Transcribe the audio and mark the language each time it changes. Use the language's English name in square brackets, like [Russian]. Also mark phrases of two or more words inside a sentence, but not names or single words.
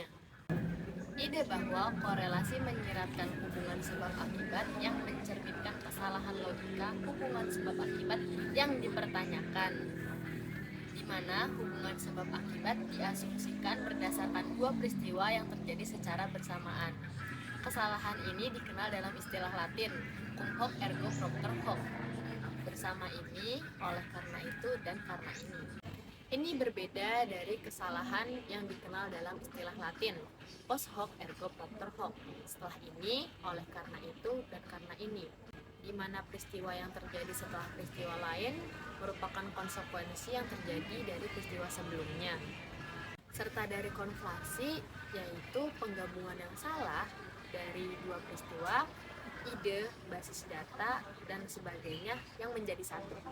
[Indonesian] Ide bahwa korelasi menyiratkan hubungan sebab akibat yang mencerminkan kesalahan logika hubungan sebab akibat yang dipertanyakan, di mana hubungan sebab akibat diasumsikan berdasarkan dua peristiwa yang terjadi secara bersamaan. Kesalahan ini dikenal dalam istilah Latin, [Latin] cum hoc ergo propter hoc. [Indonesian] Bersama ini, oleh karena itu, dan karena ini. Ini berbeda dari kesalahan yang dikenal dalam istilah Latin, [Latin] post hoc ergo propter hoc. [Indonesian] Setelah ini, oleh karena itu, dan karena ini. Di mana peristiwa yang terjadi setelah peristiwa lain merupakan konsekuensi yang terjadi dari peristiwa sebelumnya. Serta dari konflasi, yaitu penggabungan yang salah dari dua peristiwa, ide, basis data, dan sebagainya yang menjadi satu.